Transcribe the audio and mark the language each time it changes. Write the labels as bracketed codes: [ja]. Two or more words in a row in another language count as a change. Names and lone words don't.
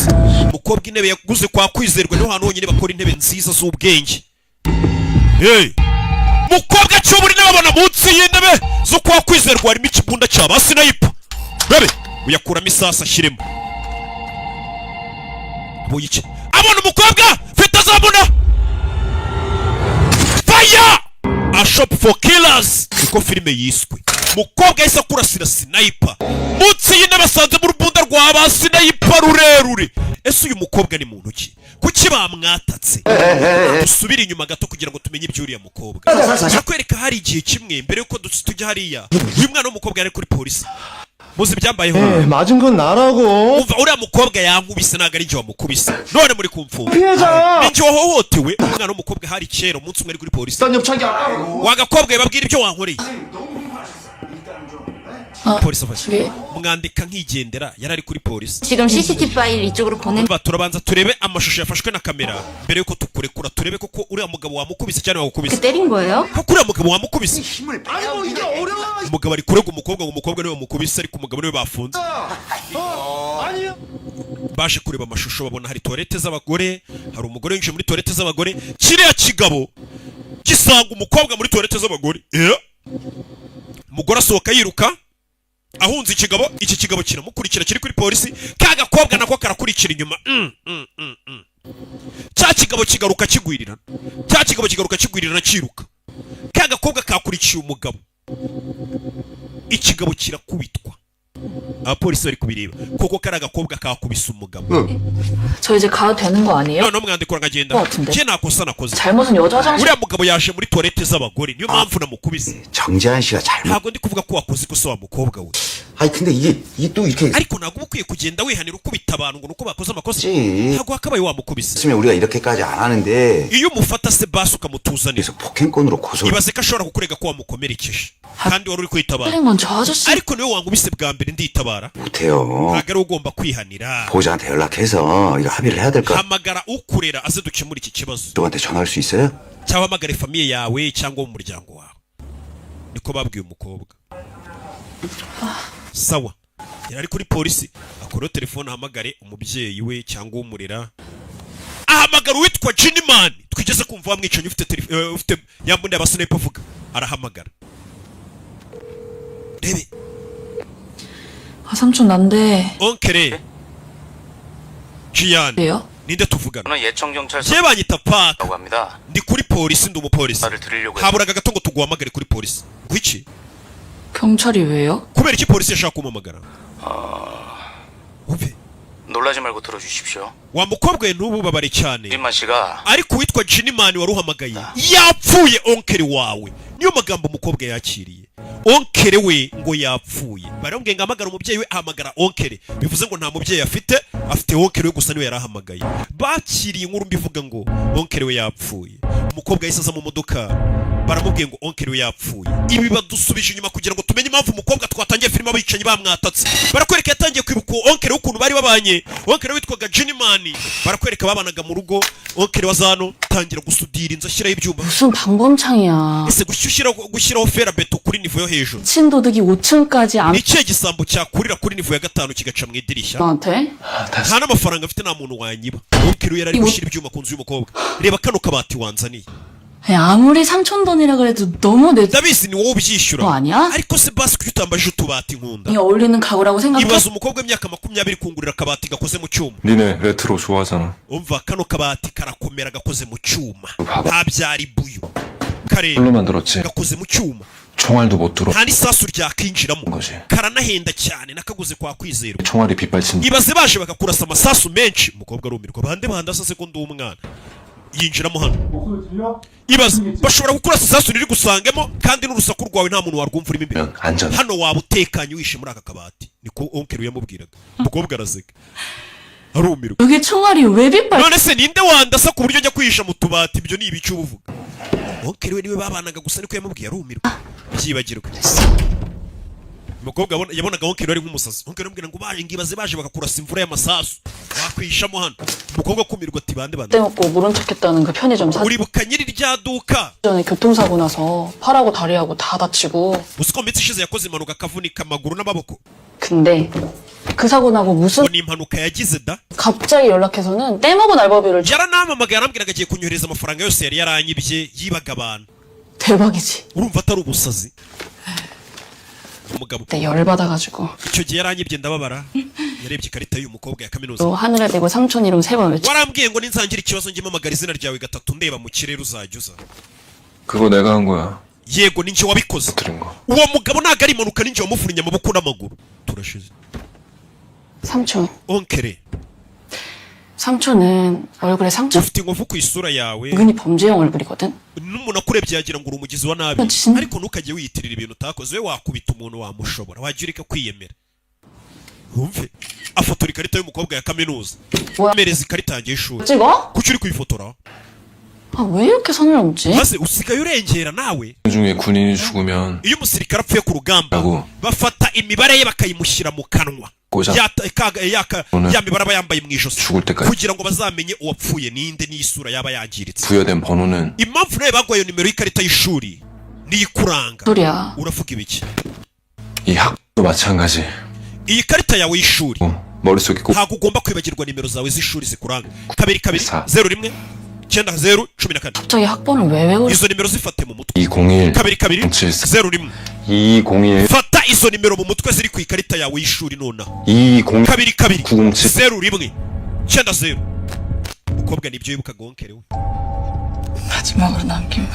[rw] mukobwa intebe yaguze kwa Kwizerwa niho hantu honyine bakora intebe nziza z'ubwenge. mukobwa cyoburi n'ababona munsi y'intebe zo kwa Kwizerwa harimo ikibunda cya ba sniper. bebe uyakuramo isasa ashyiremo. Buyice abona umukobwa fita zabuna [en] fire a shop for killers. [rw] niko filime yiswe. mukobwa yise akurasira sniper munsi y'intebe asanze mu rubunda rwa ba sniper rurerure. ese uyu mukobwa ni muntu ki? kuki bamwatatse? dusubire inyuma gato kugira ngo tumenye ibyo uriya mukobwa. nakwereka hari igihe kimwe mbere yuko tujya hariya uyu mwana w'umukobwa yari kuri polisi. muzi byambayeho? [ko] 맞은 건 나라고. [rw] umva uriya mukobwa yankubise ntabwo ari njye wamukubise. none muri kumfunga ni njye wahohotewe. umwana w'umukobwa hari kera umunsi umwe ari kuri polisi. wagakobwa babwira ibyo wankoreye. polisi afashe mwandika nkigendera yari ari kuri polisi. [ko] 지금 CCTV 파일 이쪽으로 보낸. [rw] turabanza turebe amashusho yafashwe na kamera mbere yuko tukurekura turebe koko uriya mugabo wamukubise cyane wagukubise. [ko] 때린 거예요? [rw] koko uriya mugabo wamukubise. umugabo ari kurega umukobwa ngo umukobwa niwe wamukubise ariko umugabo niwe bafunze. baje kureba amashusho babona hari toilette z'abagore. hari umugore winjiye muri toilette z'abagore. kiriya kigabo gisanga umukobwa muri toilette z'abagore. umugore asohoka yiruka ahunze ikigabo. iki kigabo kiramukurikira kiri kuri polisi. ka gakobwa nako karakurikira inyuma. cya kigabo kigaruka kigwirirana kiruka. ka gakobwa kakurikiye umugabo. ikigabo kirakubitwa. abapolisi bari kubireba koko kari agakobwa kakubise umugabo. [ko] 저 이제 가도 되는 거 아니에요? [rw] noneho mwandikura nkagenda cye nakosa nakoze. [ko] 잘못은 여자 화장실. [rw] uriya mugabo yaje muri toilette z'abagore niyo mpamvu namukubise. [ko] 정재한 씨가 잘못. [rw] ntabwo ndi kuvuga ko wakoze ikosa wa mukobwa we. [ko] 아니 근데 이게 또 이렇게 [rw] ariko ntabwo uba ukwiye kugenda wihanira ukubita abantu ngo nuko bakoze amakosa. [ko] 그치. [rw] ntabwo wakabaye wamukubise. [ko] 했으면 우리가 이렇게까지 안 하는데 [rw] iyo umufata se basi ukamutuzanira [ko] 그래서 폭행건으로 고소를. [rw] ibaze ko ashobora kukurega ko wamukomerekeje kandi wari uri kwitabara. [ko] 때린 건 저 아저씨. [rw] ariko niwe wankubise bwa mbere nditabara. [ko] 못해요. [rw] ntabwo ari ugomba kwihanira. [ko] 보호자한테 연락해서 이거 합의를 해야 될까? [rw] hamagara ukurera aze dukemura iki kibazo. [ko] 누구한테 전화할 수 있어요? [rw] cyangwa hamagare famiye yawe cyangwa mu muryango wawe. niko babwiye umukobwa. sawa yari ari kuri polisi akora telefone ahamagare umubyeyi we cyangwa umurera. ahamagara uwitwa Jinimani twigeze kumva wamwicanyi ufite yambunda abasniper avuga. arahamagara rebe [ko] 아 삼촌 난데. [rw] onkere Jian [ko] 왜요? [rw] ninde tuvugana? [ko] 저는 예청경찰서 [rw] je banyita Park. [ko] 라고 합니다. [rw] ndi kuri polisi ndi umupolisi. [ko] 말을 드리려고 [rw] haburaga gato ngo tuguhamagare kuri polisi. gwiki [ko] 경찰이 왜요? [rw] kubera iki polisi yashaka kumamagara? uve [ko] 놀라지 말고 들어주십시오. [rw] wa mukobwa we n'ubu babare cyane. [ko] 임만 씨가 [rw] ariko uwitwa Jinimani wari uhamagaye yapfuye. onkere wawe niyo magambo umukobwa yakiriye. onkere we ngo yapfuye. barambwiye ngo ahamagara umubyeyi we ahamagara onkere bivuze ngo nta mubyeyi afite onkere we gusa niwe yarahamagaye. bakiriye inkuru mbivuga ngo onkere we yapfuye. umukobwa yahise aza mu modoka baramubwiye ngo onkere we yapfuye. ibi badusubije inyuma kugira ngo tumenye impamvu umukobwa twatangiye filime abicanyi bamwatatse. barakwereka yatangiye kwibuka onkere ukuntu bari babanye. onkere witwaga Jinimani barakwereka babanaga mu rugo. onkere wa zano atangira gusudira inzu ashyiraho ibyuma. [ko] 무슨 방범창이야. [rw] ese gushyiraho ferabeto kuri nivo yo hejuru [ko] 친도둑이 5층까지 안 [rw] ni ikihe gisambo cyakurira kuri nivo ya gatanu kigaca mu idirishya? [ko] 나한테? [rw] nta n'amafaranga afite, nta muntu wanyiba. Onkel yari ari gushyira ibyuma ku nzu y'umukobwa. reba kano kabati wanzaniye. [ko] 아무리 삼촌 돈이라 그래도 너무 내 [rw] ndabizi ni wowe ubyishyura. [ko] 거 아니야? [rw] ariko se basi kuki utambaje utubati nkunda? [ko] 이 어울리는 가구라고 생각해? [rw] ibaza umukobwa w'imyaka 20 kungurira akabati gakoze mu cyuma. [ko] 니네 레트로 좋아하잖아. [rw] umva kano kabati karakomera gakoze mu cyuma. nta byari buyu kare [ko] 뭘로 만들었지? [rw] gakoze mu cyuma. [ko] 총알도 못 들어. [rw] nta n'isasu ryakinjiramo. [ko] 거지. [rw] karanahenda cyane, nakaguze kwa kwizerwa. [ko] 총알이 빗발친. [rw] ibaze baje bakakurasa amasasu menshi. umukobwa arumirwa, bande bandasa ko ndi umwana. yinjiramo hano. ibaze bashobora gukurasa isasu riri gusangemo kandi n'urusaku rwawe nta muntu warwumva urimo imbere. [ko] 안전. [rw] hano waba utekanye wishe muri aka kabati. niko onkel yamubwiraga. umukobwa araseka arumirwa. [ko] 여기 총알이 왜 빗발? [rw] none se ninde wandasa ku buryo njya kwihisha mu tubati? ibyo ni ibice uba uvuga. onkel we niwe babanaga gusa niko yamubwiye, arumirwa byibagirwa. umukobwa yabonaga onkel ari nk'umusazi. onkel amubwira ngo ngibaze baje bakakurasa imvura y'amasasu wakwihishamo hano. umukobwa akumirwa ati bande. [ko] 떼먹고 모른 척했다는 그 편의점 사전 [rw] uribuka nyiri rya duka [ko] 전에 교통사고 나서 팔하고 다리하고 다 다치고 [rw] uzi ko minsi ishize yakoze impanuka akavunika amaguru n'amaboko? [ko] 근데 그 사고 나고 무슨 [rw] ngo ni impanuka yagize da. [ko] 갑자기 연락해서는 떼먹은 알바비를 [rw] yaranamamagaye arambwiraga agiye kunyohereza amafaranga yose yari yaranyibye yibaga abantu. [ko] 대박이지. [rw] urumva atari ubusazi? umugabo [ko] 그때 열받아가지고 [rw] icyo gihe yaranyibye ndababara. yarebye ikarita y'uyu mukobwa ya kaminuza. [ko] 또 하늘에 대고 삼촌 이름 3번 외쳐. [rw] warambwiye ngo ninsangira ikibazo njye mpamagara izina ryawe gatatu ndeba mu kirere uzajya uza. [ko] 그거 내가 한 거야. [rw] yego ninjye wabikoze. [ko] 들은 거. [rw] uwo mugabo ntabwo ari impanuka, ninjye wamuvunnye amaboko n'amaguru. turashize. [ko] 삼촌. [rw] onkere [ko] 삼촌은 얼굴에 상처 [rw] ufite inkovu ku isura yawe. [ko] 은근히 범죄형 얼굴이거든. [rw] n'umuntu akurebye yagira ngo uri umugizi wa nabi. ariko ntukajye wiyitirira ibintu utakoze. we wakubita umuntu wamushobora, wajya ureka kwiyemera. wumve afotora ikarita y'umukobwa ya kaminuza. [ko] 뭐야? [rw] amereza ikarita yanjye y'ishuri. [ko] 찍어? [rw] kuki uri kuyifotora? [ko] 아, 왜 이렇게 선을 넘지? [rw] maze usigaye urengera nawe. [ko] 중에 군인이 죽으면 [rw] iyo umusirikare apfuye ku rugamba Yago. bafata imibare ye bakayimushyira mu kanwa. [ko] 꽂아. [rw] ya mibare aba yambaye mu ijosi [ko] 죽을 때까지 [rw] kugira ngo bazamenye uwapfuye ninde n'isura yaba yangiritse. [ko] 부여된 번호는 [rw] impamvu nawe bagwaye nimero y'ikarita y'ishuri niyo ikuranga. [ko] 소리야. [rw] uravuga ibiki? [ko] 이 학도 마찬가지. [rw] iyi karita yawe y'ishuri [ko] 머릿속에 꼭 [rw] ntabwo ugomba kwibagirwa nimero zawe z'ishuri zikuranga. 2 [ko] Sa. 0 1 9 0 14. 갑자기 학번을 왜 외우지? [rw] izo nimero zifate mu mutwe. 201 2 2 07 0 1. 201 fata izo nimero mu mutwe ziri ku ikarita yawe y'ishuri nonaha. 201 2 2 907 0 1 9 0. umukobwa nibyo yibukaga onkere we. [ko] 마지막으로 남긴